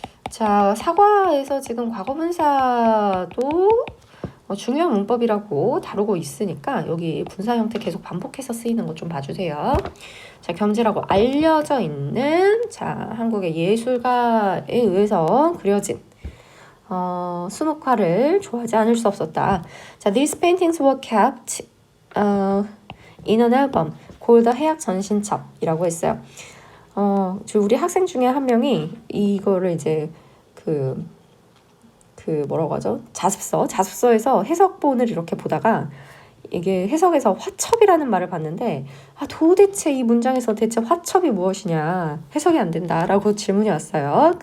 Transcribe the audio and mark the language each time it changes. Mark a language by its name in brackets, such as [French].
[Korean] 자, 사과에서 지금 과거분사도 중요한 문법이라고 다루고 있으니까 여기 분사 형태 계속 반복해서 쓰이는 것 좀 봐주세요. 자, 겸재라고 알려져 있는 자, 한국의 예술가에 의해서 그려진 수묵화를 좋아하지 않을 수 없었다. [English] 자, these paintings were kept in an album called 해약 전신첩이라고 했어요. [Korean] 우리 학생 중에 한 명이 이거를 이제 뭐라고 하죠? 자습서에서 해석본을 이렇게 보다가 이게 해석에서 화첩이라는 말을 봤는데 도대체 이 문장에서 대체 화첩이 무엇이냐 해석이 안 된다라고 질문이 왔어요.